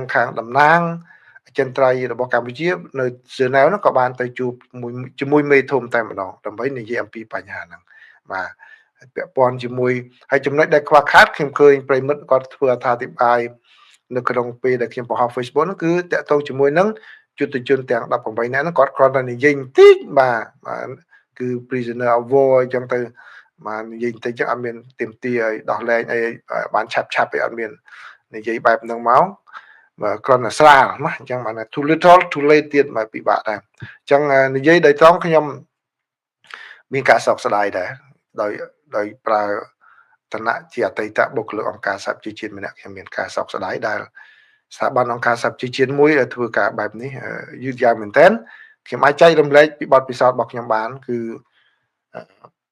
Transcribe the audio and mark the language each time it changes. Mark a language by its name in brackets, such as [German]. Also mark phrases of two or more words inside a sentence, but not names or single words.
[Khmer] ខាងតំណាងអចិន្ត្រៃយ៍របស់កម្ពុជានៅសឺណែវនោះក៏បានទៅជួបជាមួយមេធំតែម្ដងដើម្បីនិយាយអំពីបញ្ហាហ្នឹងបាទពាក់ព័ន្ធជាមួយហើយចំណុចដែលខ្វះខាតខ្ញុំ ឃើញប្រិមិត្តគាត់ធ្វើអត្ថាធិប្បាយនៅក្នុងពេលដែលខ្ញុំបង្ហោះ Facebook ហ្នឹងគឺតាក់ទងជាមួយនឹងយុទ្ធជនទាំង18នាក់ហ្នឹងគាត់គ្រាន់តែនិយាយ បន្តិចបាទគឺ [English] prisoner of war [Khmer] អញ្ចឹងទៅបាទនិយាយបន្តិចចឹងអត់មានទៀមទាឲ្យដោះលែងអីបានឆា ប់ឯអត់មាននិយាយបែបហ្នឹងមកបាទគ្រាន់តែស្រាលណាអញ្ចឹងបាន [English] too little too late [Khmer] ទៀតមកពិបាកដែរអញ្ចឹងនិយាយដោយត្រង់ខ្ញុំមានការសោកស្ដាយដែរដោយប្រើឋានៈជាអតីតបុគ្គលិកអង្គការសហប្រជាជាតិម្នាក់ខ្ញុំមានការសោកស្ដាយដែលស្ថាប័នអង្គការសហប្រជាជាតិមួយធ្វើការបែបនេះយឺតយ៉ាវមែនតើខ្ញុំអាចចែករំលែកពីបទពិសោធន៍របស់ខ្ញុំបានគឺ